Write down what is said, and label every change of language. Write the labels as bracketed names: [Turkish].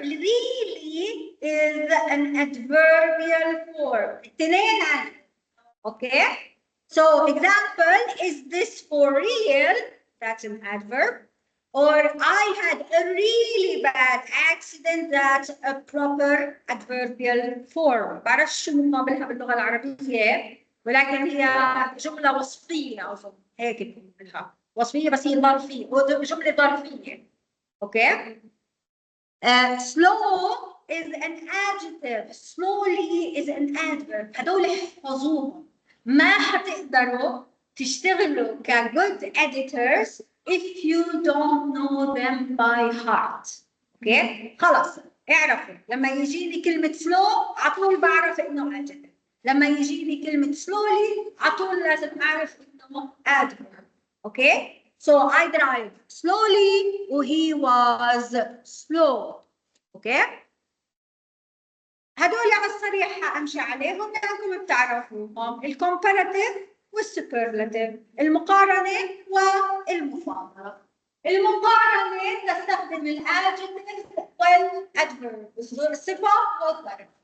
[English] Really is an adverbial form. الاثنين okay? So example, is this for real? That's an adverb. Or I had a really bad accident. That's a proper adverbial form. [Arabic] بعرف شو مقابلها باللغة العربية ولكن هي جملة وصفية أظن هيك بنقولها. وصفية بس هي ظرفية جملة ظرفية. [English] Okay? Slow is an adjective. Slowly is an adverb. [Arabic] هدول احفظوهم. ما حتقدروا تشتغلوا [English] good editors if you don't know them by heart. Okay? [Arabic] خلاص اعرفوا لما يجيني كلمة slow عطول بعرف انه adjective. لما يجيني كلمة slowly عطول لازم اعرف انه adverb. [English] Okay? So I drive slowly. He was slow. Okay? [Arabic] هدول على الصريح امشي عليهم لانكم بتعرفوهم، الكومباراتيف والسوبرلاتيف، المقارنه والمفاضله. المقارنه نستخدم الادجكتيف والادفيرب، الصفه والظرف.